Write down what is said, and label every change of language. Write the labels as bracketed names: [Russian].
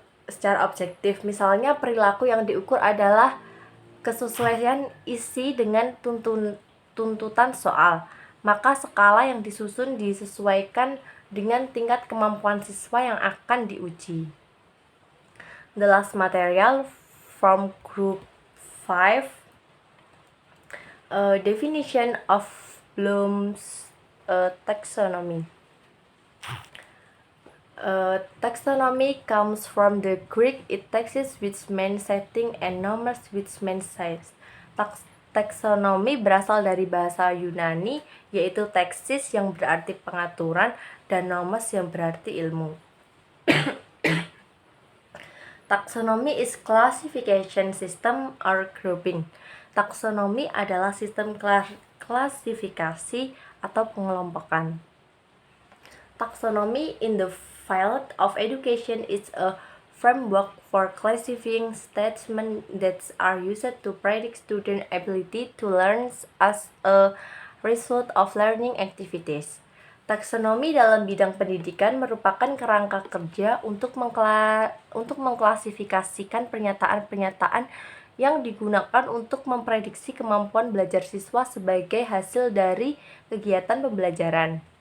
[Indonesian] Secara objektif, misalnya perilaku yang diukur adalah kesesuaian isi dengan tuntutan soal, maka skala yang disusun disesuaikan dengan tingkat kemampuan siswa yang akan diuji. [English] The last material from group 5, definition of Bloom's taxonomy. Taxonomy comes from the Greek taxis which means setting and nomos which means size. [Indonesian] Taxonomy berasal dari bahasa Yunani, yaitu taxis yang berarti pengaturan dan nomos yang berarti ilmu. [English] Taxonomy is classification system or grouping. [Indonesian] Taksonomi adalah sistem klasifikasi atau pengelompokan. [English] Taxonomy in the field of education is a framework for classifying statements that are used to predict student ability to learn as a result of learning activities. [Indonesian] Taksonomi dalam bidang pendidikan merupakan kerangka kerja untuk mengklasifikasikan pernyataan-pernyataan yang digunakan untuk memprediksi kemampuan belajar siswa sebagai hasil dari kegiatan pembelajaran.